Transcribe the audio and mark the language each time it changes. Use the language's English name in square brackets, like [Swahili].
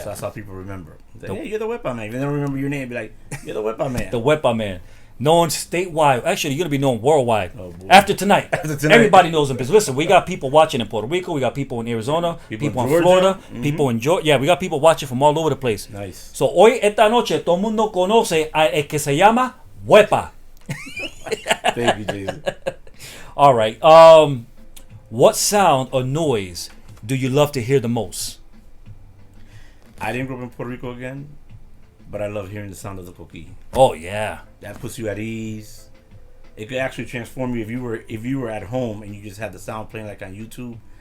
[English] So that's how people remember. Like, hey, you're the WEPA man. If they don't remember your name, be like, you're the WEPA man. The WEPA-MAN. Known statewide. Actually, you're going to be known worldwide. Oh, boy. After tonight. After tonight. Everybody knows him. Because listen, we got people watching in Puerto Rico. We got people in Arizona. People People in in Georgia. Florida. Mhm. People in Georgia. Yeah, we got people watching from all over the place. Nice. [Spanish] So, hoy, esta noche, todo el mundo conoce a el que se llama Huepa. [English] Thank you, Jason. All right. What sound or noise do you love to hear the most? I didn't grow up in Puerto Rico again, but I love hearing the sound of the coquí. Oh, yeah. That puts you at ease. It could actually transform you if you were at home and you just had the sound playing like on YouTube.